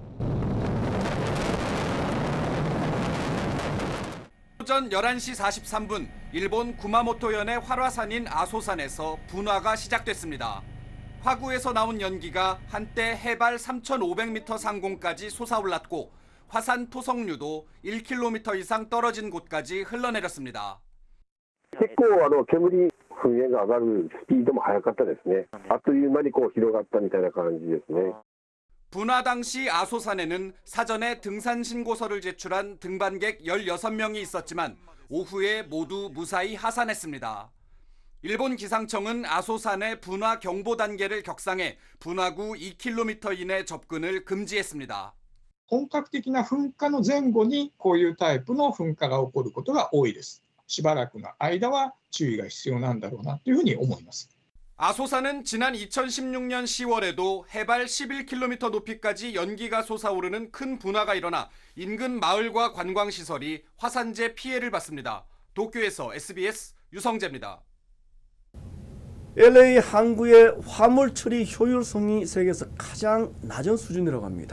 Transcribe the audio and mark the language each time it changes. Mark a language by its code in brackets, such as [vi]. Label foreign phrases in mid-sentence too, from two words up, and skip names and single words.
[ko] 오전 11시 43분 일본 구마모토현의 활화산인 아소산에서 분화가 시작됐습니다. 화구에서 나온 연기가 한때 해발 3,500m 상공까지 솟아올랐고 화산 토성류도 1km 이상 떨어진 곳까지 흘러내렸습니다. [ja] 結構煙噴煙が上がるスピードも速かったですね。あっという間に広がったみたいな感じですね。 [ko] 분화 당시 아소산에는 사전에 등산 신고서를 제출한 등반객 16명이 있었지만 오후에 모두 무사히 하산했습니다. 일본 기상청은 아소산의 분화 경보 단계를 격상해 분화구 2km 이내 접근을 금지했습니다. [ja] 本格的な噴火の前後にこういうタイプの噴火が起こることが多いです。しばらくの間は注意が必要なんだろうなというふうに思います。 [ko] 아소산은 지난 2016년 10월에도 해발 11km 높이까지 연기가 솟아오르는 큰 분화가 일어나 인근 마을과 관광시설이 화산재 피해를 받습니다. 도쿄에서 SBS 유성재입니다. LA 항구의 화물 처리 효율성이 세계에서 가장 낮은 수준이라고 합니다.